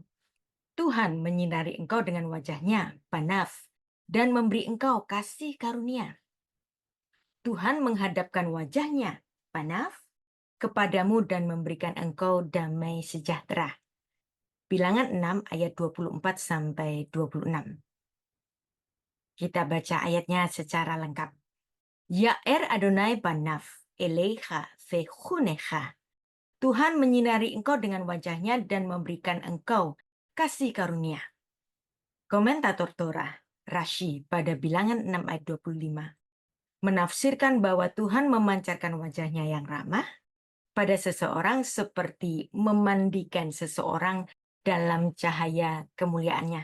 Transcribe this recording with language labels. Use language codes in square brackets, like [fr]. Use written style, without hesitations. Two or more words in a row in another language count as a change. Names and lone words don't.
[id] Tuhan menyinari engkau dengan wajahnya, Panaf, dan memberi engkau kasih karunia. Tuhan menghadapkan wajahnya, Panaf, kepadamu dan memberikan engkau damai sejahtera. Bilangan 6 ayat 24 sampai 26. Kita baca ayatnya secara lengkap. [he] יאר אדוני פניו, אליך ויחנך. [id] Tuhan menyinari engkau dengan wajahnya dan memberikan engkau kasih karunia. Komentator Torah, Rashi, pada bilangan 6 ayat 25, menafsirkan bahwa Tuhan memancarkan wajahnya yang ramah pada seseorang seperti memandikan seseorang dalam cahaya kemuliaannya.